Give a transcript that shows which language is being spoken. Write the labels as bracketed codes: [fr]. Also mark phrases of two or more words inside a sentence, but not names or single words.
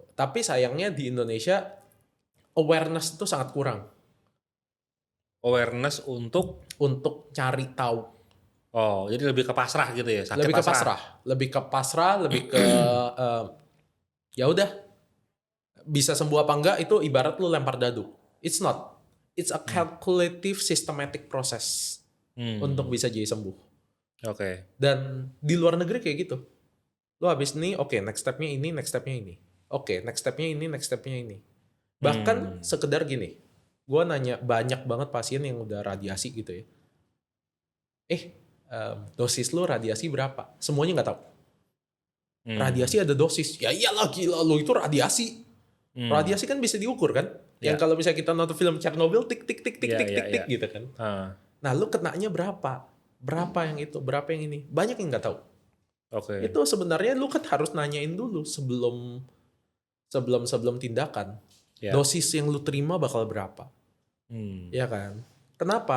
[id] Tapi sayangnya di Indonesia awareness itu sangat kurang Awareness untuk untuk cari tahu. jadi lebih ke pasrah gitu ya, sakit Lebih ke pasrah. pasrah, lebih ke eh, ya udah bisa sembuh apa enggak itu ibarat lu lempar dadu. [en] It's not. It's a calculative systematic process [id] untuk bisa jadi sembuh. Oke. Dan di luar negeri kayak gitu. Lu habis ini, oke, [en] next stepnya [id] ini, [en] next stepnya [id] ini. Oke, [en] next stepnya [id] ini, [en] next stepnya [id] ini. Bahkan sekedar gini, gue nanya banyak banget pasien yang udah radiasi gitu ya. Dosis lu radiasi berapa? Semuanya nggak tahu. Radiasi ada dosis. Ya iyalah gila lu itu radiasi. Radiasi kan bisa diukur kan? Yang Ya. kalau misalnya kita nonton film Chernobyl tik tik tik tik Iya, tik iya, tik tik iya. gitu kan. Ah, Nah, lu kenanya berapa? Berapa yang itu? Berapa yang ini? Banyak yang nggak tahu. oke. Itu sebenarnya lu kan harus nanyain dulu sebelum tindakan. Ya. Dosis yang lu terima bakal berapa? Hmm. Ya kan? Kenapa?